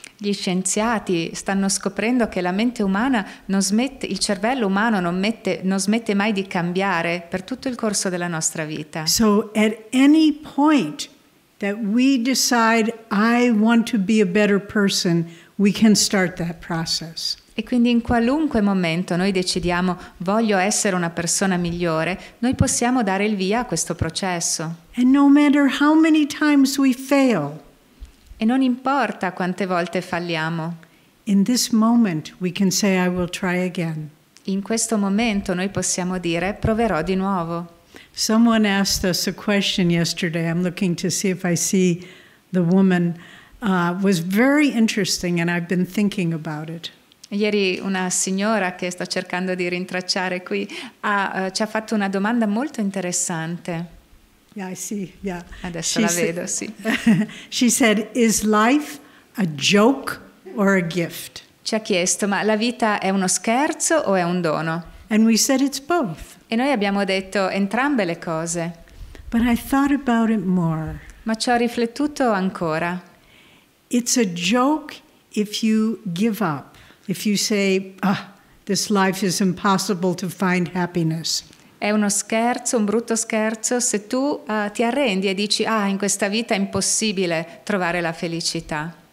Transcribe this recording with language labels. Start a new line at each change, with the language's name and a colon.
Italian: Gli scienziati stanno scoprendo che la mente umana il cervello umano non smette mai di cambiare per tutto il corso della nostra vita.
English: So at any point that we decide, I want to be a better person, we can start that process.
Italian: E quindi in qualunque momento noi decidiamo voglio essere una persona migliore, noi possiamo dare il via a questo processo.
English: And no matter how many times we fail,
Italian: E non importa quante volte falliamo.
English: in this moment we can say, I will try again.
Italian: In questo momento noi possiamo dire proverò di nuovo.
English: Someone asked us a question yesterday. I'm looking to see if I see the woman. Was very interesting and I've been thinking about it.
Italian: Ieri una signora che sto cercando di rintracciare qui ci ha fatto una domanda molto interessante.
English: Yeah, I see. Yeah.
Italian: Adesso la vedo, sì.
English: She said, is life a joke or a gift?
Italian: Ci ha chiesto, ma la vita è uno scherzo o è un dono?
English: And we said it's both.
Italian: E noi abbiamo detto entrambe le cose.
English: But I thought about it more.
Italian: Ma ci ho riflettuto ancora.
English: It's a joke if you give up. If you say, this life is impossible to find happiness.
Italian: È uno scherzo, un brutto scherzo, se tu ti arrendi e dici in questa vita è impossibile trovare la felicità.